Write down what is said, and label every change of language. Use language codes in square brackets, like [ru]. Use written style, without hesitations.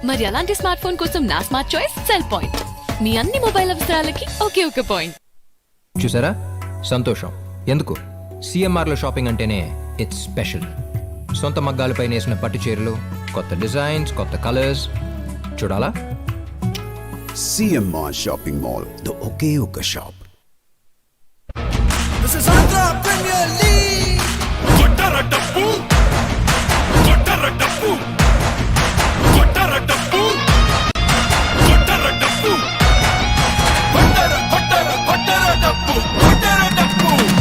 [te] మరి అలాంటి smart phone కోసం నా స్మార్ట్ చాయిస్ సెల్ పాయింట్. మీ అన్ని మొబైల్ అవసరాలకి ఒకే ఒక పాయింట్. చూసారా, సంతోషం. ఎందుకు? సిఎంఆర్లో షాపింగ్ అంటేనే [en] It's special. [te] సొంత మగ్గాలపై నేసిన పట్టు చీరలు, కొత్త డిజైన్స్, కొత్త కలర్స్. చూడాలా? [en] CMR Shopping Mall, the [te] ఒకే ఒక shop. [en] This is Andhra Premier League. [te] కొట్టర డప్పు కొట్టర డప్పు కొట్టర డప్పు కొట్టర డప్పు కొట్టర కొట్టర కొట్టర డప్పు కొట్టర డప్పు.